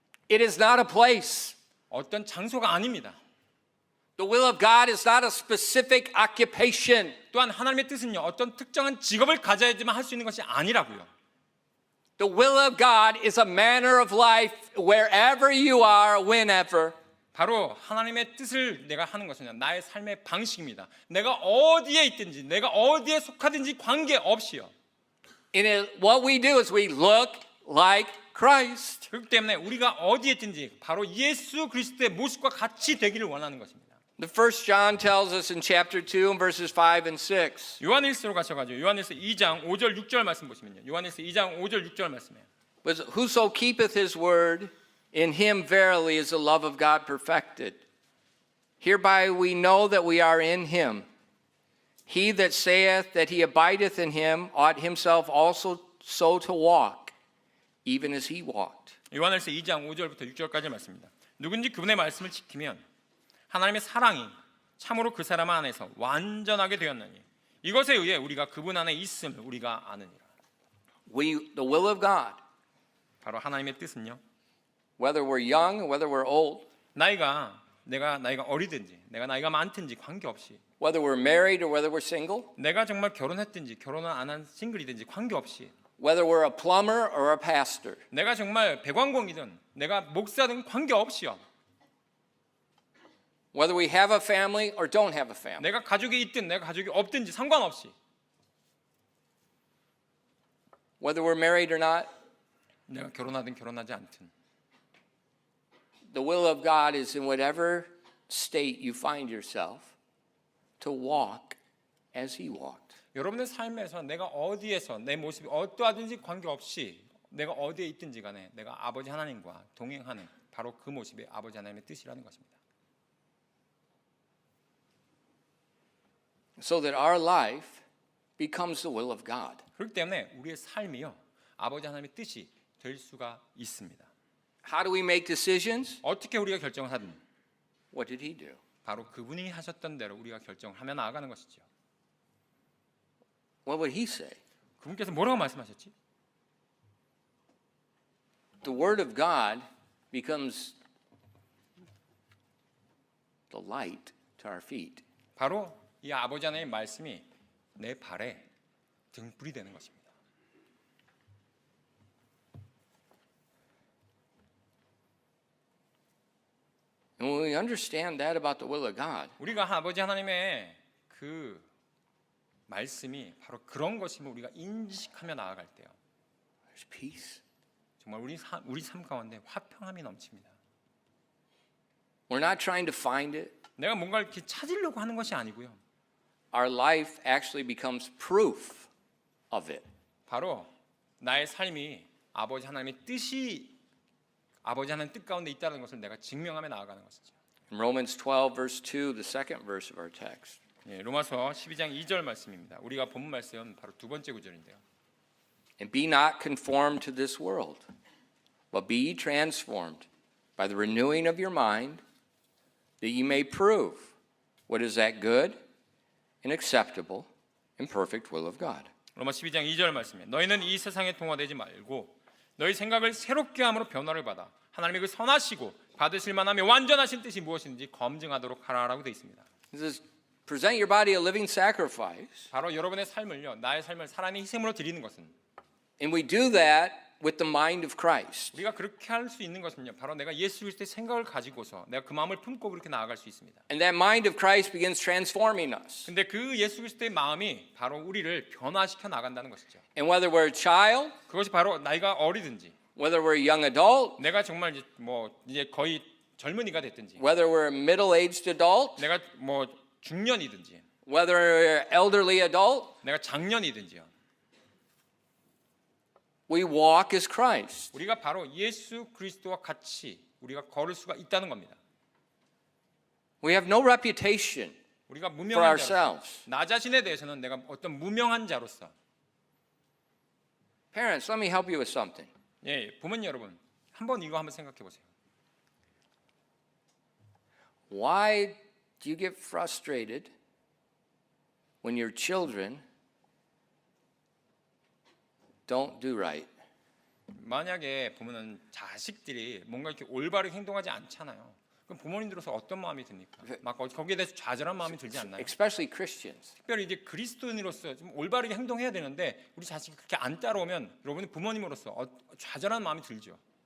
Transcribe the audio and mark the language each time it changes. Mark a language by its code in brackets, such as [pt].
[en] It is not a place. [ko] 어떤 장소가 아닙니다. [en] The will of God is not a specific occupation. [ko] 또한 하나님의 뜻은요. 어떤 특정한 직업을 가져야지만 할 수 있는 것이 아니라고요. [en] The will of God is a manner of life wherever you are, whenever. [ko] 바로 하나님의 뜻을 내가 하는 것은 나의 삶의 방식입니다. 내가 어디에 있든지 내가 어디에 속하든지 관계없이요. [en] And what we do is we look like Christ. [ko] 그렇기 때문에 우리가 어디에 있든지 바로 예수 그리스도의 모습과 같이 되기를 원하는 것입니다. [en] The first John tells us in chapter 2 and verses 5 and 6. [ko] 요한일서로 가셔가지고 요한일서 2장 5절 6절 말씀 보시면요. 요한일서 2장 5절 6절 말씀이에요. [en] But whoso keepeth his word, in him verily is the love of God perfected. Hereby we know that we are in him. He that saith that he abideth in him ought himself also so to walk, even as he walked. [ko] 요한일서 2장 5절부터 6절까지 말씀입니다. 누군지 그분의 말씀을 지키면 하나님의 사랑이 참으로 그 사람 안에서 완전하게 되었느니 이것에 의해 우리가 그분 안에 있음을 우리가 아느니라. [en] The will of God, [ko] 바로 하나님의 뜻은요. [en] whether we're young or whether we're old, [ko] 나이가 어리든지 내가 나이가 많든지 관계없이 [en] whether we're married or whether we're single, [ko] 내가 정말 결혼했든지 결혼을 안 한 싱글이든지 관계없이 [en] whether we're a plumber or a pastor, [ko] 내가 정말 배관공이든 내가 목사든 관계없이요. [en] whether we have a family or don't have a family, [ko] 내가 가족이 있든 내가 가족이 없든지 상관없이 [en] whether we're married or not, [ko] 내가 결혼하든 결혼하지 않든 [en] the will of God is in whatever state you find yourself to walk as he walked. [ko] 여러분의 삶에서 내가 어디에서 내 모습이 어떠하든지 관계없이 내가 어디에 있든지 간에 내가 아버지 하나님과 동행하는 바로 그 모습이 아버지 하나님의 뜻이라는 것입니다. [en] So that our life becomes the will of God. [ko] 그렇기 때문에 우리의 삶이요 아버지 하나님의 뜻이 될 수가 있습니다. [en] How do we make decisions? [ko] 어떻게 우리가 결정을 하든 [en] What did he do? [ko] 바로 그분이 하셨던 대로 우리가 결정을 하며 나아가는 것이죠. [en] What would he say? [ko] 그분께서 뭐라고 말씀하셨지? [en] The word of God becomes the light to our feet. [ko] 바로 이 아버지 하나님의 말씀이 내 발에 등불이 되는 것입니다. [en] And when we understand that about the will of God, [ko] 우리가 아버지 하나님의 그 말씀이 바로 그런 것임을 우리가 인식하며 나아갈 때요. [en] there's peace. [ko] 정말 우리 삶 가운데 화평함이 넘칩니다. [en] We're not trying to find it. [ko] 내가 뭔가 이렇게 찾으려고 하는 것이 아니고요. [en] Our life actually becomes proof of it. [ko] 바로 나의 삶이 아버지 하나님의 뜻이 아버지 하나님 뜻 가운데 있다는 것을 내가 증명하며 나아가는 것이죠. [en] In Romans 12 verse 2, the second verse of our text. [ko] 예, 로마서 12장 2절 말씀입니다. 우리가 본 말씀은 바로 두 번째 구절인데요. [en] And be not conformed to this world, but be ye transformed by the renewing of your mind, that ye may prove what is that good and acceptable and perfect will of God. [ko] 로마 12장 2절 말씀에 너희는 이 세상에 동화되지 말고 너희 생각을 새롭게 함으로 변화를 받아 하나님의 그 선하시고 받으실 만하며 완전하신 뜻이 무엇인지 검증하도록 하라라고 되어 있습니다. [en] It says, present your body a living sacrifice. [ko] 바로 여러분의 삶을요, 나의 삶을 사람의 희생으로 드리는 것은 [en] And we do that with the mind of Christ. [ko] 우리가 그렇게 할 수 있는 것은요, 바로 내가 예수 그리스도의 생각을 가지고서 내가 그 마음을 품고 그렇게 나아갈 수 있습니다. [en] And that mind of Christ begins transforming us. [ko] 근데 그 예수 그리스도의 마음이 바로 우리를 변화시켜 나간다는 것이죠. [en] And whether we're a child, [ko] 그것이 바로 나이가 어리든지, [en] whether we're a young adult, [ko] 내가 정말 이제 거의 젊은이가 됐든지, [en] whether we're a middle-aged adult, [ko] 내가 중년이든지, [en] whether we're elderly adult, [ko] 내가 장년이든지요. [en] we walk as Christ. [ko] 우리가 바로 예수 그리스도와 같이 우리가 걸을 수가 있다는 겁니다. [en] We have no reputation [ko] 우리가 [en] for [ko] 무명한 자로서, [en] ourselves. [ko] 나 자신에 대해서는 내가 어떤 무명한 자로서, [en] Parents, let me help you with something. [ko] 예, 부모님 여러분, 한번 이거 한번 생각해 보세요. [en] Why do you get frustrated when your children don't do right? [ko] 만약에 보면은 자식들이 뭔가 이렇게 올바르게 행동하지 않잖아요. 그럼 부모님들로서 어떤 마음이 듭니까? 막 거기에 대해서 좌절한 마음이 들지 않나요? [en] Especially Christians. [ko] 특별히 이제 그리스도인으로서 좀 올바르게 행동해야 되는데 우리 자식이 그렇게 안 따라오면 여러분이 부모님으로서 좌절한 마음이 들죠.